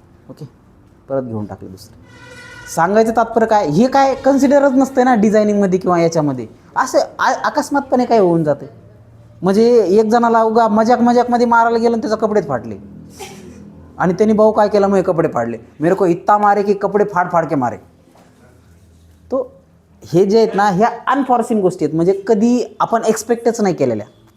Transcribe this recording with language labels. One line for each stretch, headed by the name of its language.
Marathi: Okay, परत घेऊन टाकले दुसरे. सांगायचं तात्पर्य काय, हे काय कन्सिडरच नसतं ना डिझायनिंगमध्ये किंवा याच्यामध्ये. असं अकस्मातपणे काय होऊन जाते. म्हणजे एक जणाला उगा मजाकमध्ये मारायला गेलं आणि त्याचे कपडेच फाटले, आणि त्यांनी भाऊ काय केला, मग कपडे फाडले.
Hindi: मेरे को इत्ता मारे की कपडे फाड के मारे.
Marathi: तो हे जे आहेत ना, ह्या अनफॉर्सिन गोष्टी आहेत, म्हणजे कधी आपण एक्सपेक्टच नाही केलेल्या.